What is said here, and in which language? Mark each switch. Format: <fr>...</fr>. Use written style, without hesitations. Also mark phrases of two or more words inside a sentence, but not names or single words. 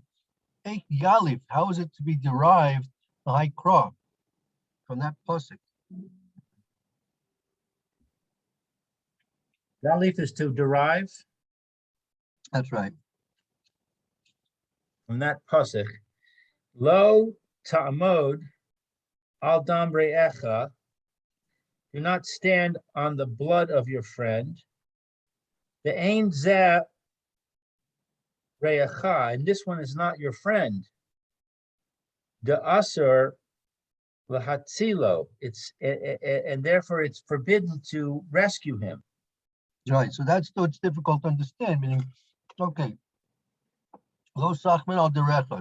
<he>איך יליף.</he> <en>How is it to be derived the high crop from that pasuk? Yalif is to derive That's right. from that pasuk.</en> <he>לא תעמוד על דם רעך.</he> <en>Do not stand on the blood of your friend.</en> <he>The אין זה רעך,</he> <en>and this one is not your friend.</en> <he>The אסור להצילו.</he> <en>It's and therefore it's forbidden to rescue him. Right. So that's so it's difficult to understand. Meaning, okay, Lo Sachman al Derecha.</en>